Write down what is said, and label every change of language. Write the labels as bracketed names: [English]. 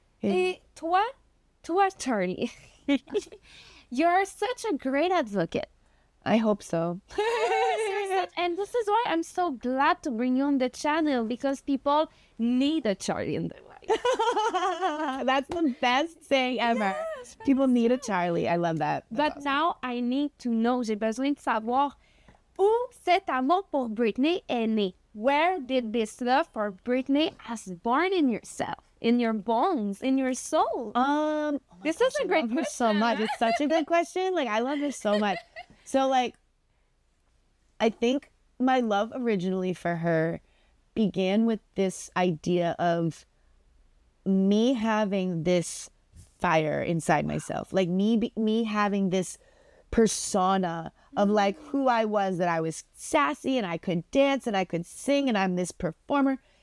[French] Et toi, [English] Charlie, you're such a great advocate. I hope so. And this is why I'm so glad to bring you on the channel, because people need a Charlie in their life. That's the best saying ever. People need a Charlie. I love that. But awesome. Now I need to know, [French] j'ai besoin de savoir où cet amour pour Britney est né. [English] Where did this love for Britney has born in yourself, in your bones, in your soul? This is a great question. So much. It's such a good question. Like, I love this so much. So, like, I think my love originally for her began with this idea of me having this fire inside myself, like me having this persona of like who I was, that I was sassy and I could dance and I could sing and I'm this performer.